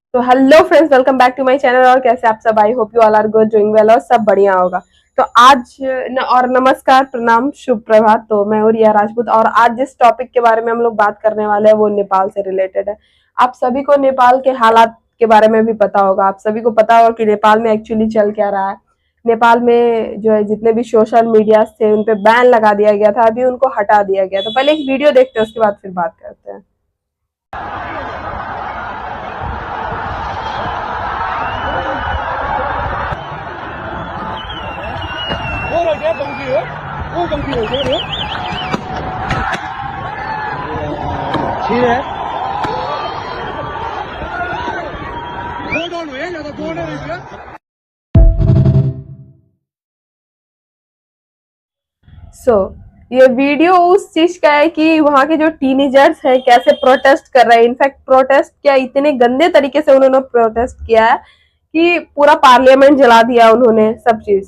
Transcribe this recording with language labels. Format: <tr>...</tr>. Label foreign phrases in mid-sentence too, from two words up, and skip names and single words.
<en>तो hello friends, welcome back to my channel।</en> <hi>और कैसे आप सब?</hi> <en>I hope you all are good, doing well</en> <hi>और सब बढ़िया होगा। तो आज और नमस्कार, प्रणाम, शुभ प्रभात। तो मैं हूँ रिया राजपूत और आज जिस टॉपिक के बारे में हम लोग बात करने वाले हैं वो नेपाल से रिलेटेड है। आप सभी को नेपाल के हालात के बारे में भी पता होगा। आप सभी को पता होगा कि नेपाल में एक्चुअली चल क्या रहा है। नेपाल में जो है जितने भी</hi> <en>social media</en> <hi>थे उन पे बैन लगा दिया गया था, अभी उनको हटा दिया गया। तो पहले एक वीडियो देखते हैं, उसके बाद फिर बात करते हैं।</hi> <vi>Vô rồi chứ, còn gì nữa? Vô còn gì nữa nữa? Chi đấy? Vô đâu nữa? Nhà tao vô đây rồi chứ?</vi> <hi>ये वीडियो उस चीज का है कि वहां के जो टीनेजर्स हैं कैसे प्रोटेस्ट कर रहे हैं। इनफैक्ट प्रोटेस्ट क्या, इतने गंदे तरीके से उन्होंने प्रोटेस्ट किया है कि पूरा पार्लियामेंट जला दिया उन्होंने, सब चीज।</hi>